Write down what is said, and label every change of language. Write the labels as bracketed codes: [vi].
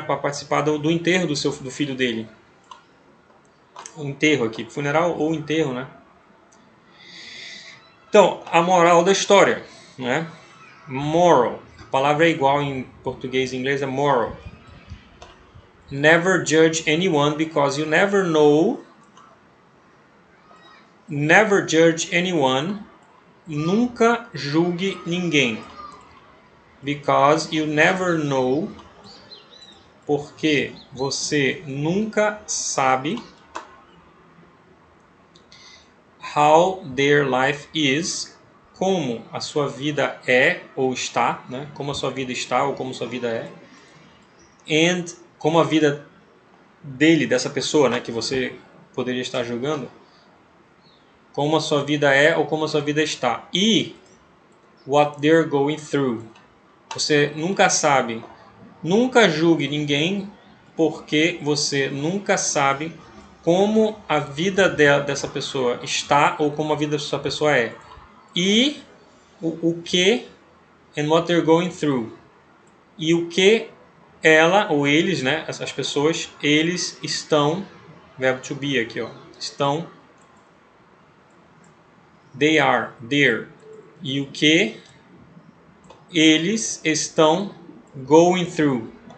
[pt] Para participar do enterro do filho dele. O enterro aqui, funeral ou enterro, né? Então, a moral da história, né? Moral. A palavra é igual em português e inglês, é moral. [en] Never judge anyone because you never know. Never judge anyone. [pt] Nunca julgue ninguém. [en] Because you never know. [pt] Porque você nunca sabe [en] how their life is, [pt] como a sua vida é ou está, né? Como a sua vida está ou como a sua vida é, and como a vida dele, dessa pessoa, né, que você poderia estar julgando, como a sua vida é ou como a sua vida está, e [en] what they're going through. [pt] Você nunca sabe, nunca julgue ninguém, porque você nunca sabe como a vida dessa pessoa está ou como a vida dessa pessoa é. E o que, [en] and what they're going through. [pt] E o que ela ou eles, né, essas pessoas, eles estão, verbo to be aqui, ó, estão, [en] they are, [pt] there. E o que eles estão [en] going through.